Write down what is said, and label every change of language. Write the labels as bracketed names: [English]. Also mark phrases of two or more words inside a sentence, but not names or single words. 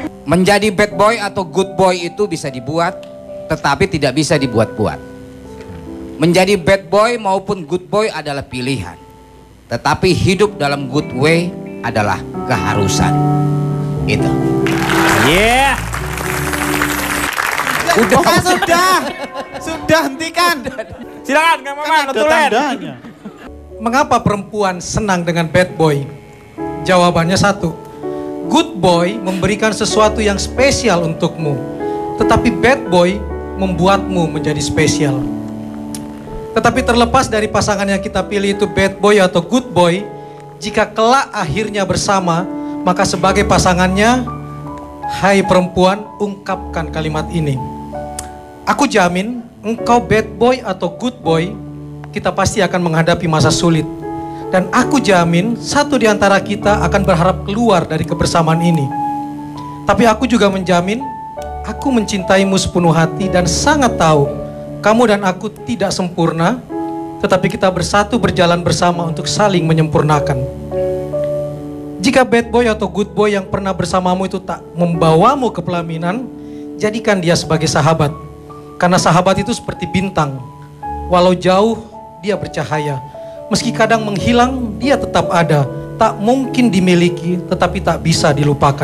[Indonesian] Menjadi [English] bad boy [Indonesian] atau [English] good boy [Indonesian] itu bisa dibuat, tetapi tidak bisa dibuat-buat. Menjadi [English] bad boy [Indonesian] maupun [English] good boy [Indonesian] adalah pilihan, tetapi hidup dalam [English] good way [Indonesian] adalah keharusan. Itu. Yeah. Sudah hentikan. Silakan Kang Maman, betulan. Mengapa perempuan senang dengan bad boy? Jawabannya satu. [English] Good boy [Indonesian] memberikan sesuatu yang spesial untukmu, tetapi [English] bad boy [Indonesian] membuatmu menjadi spesial. Tetapi terlepas dari pasangan yang kita pilih itu [English] bad boy [Indonesian] atau [English] good boy, [Indonesian] jika kelak akhirnya bersama, maka sebagai pasangannya, hai perempuan, ungkapkan kalimat ini. Aku jamin, engkau [English] bad boy [Indonesian] atau [English] good boy, [Indonesian] kita pasti akan menghadapi masa sulit. Dan aku jamin, satu di antara kita akan berharap keluar dari kebersamaan ini. Tapi aku juga menjamin, aku mencintaimu sepenuh hati dan sangat tahu, kamu dan aku tidak sempurna, tetapi kita bersatu berjalan bersama untuk saling menyempurnakan. Jika [English] bad boy [Indonesian] atau [English] good boy [Indonesian] yang pernah bersamamu itu tak membawamu ke pelaminan, jadikan dia sebagai sahabat. Karena sahabat itu seperti bintang. Walau jauh, dia bercahaya. Meski kadang menghilang, dia tetap ada. Tak mungkin dimiliki, tetapi tak bisa dilupakan.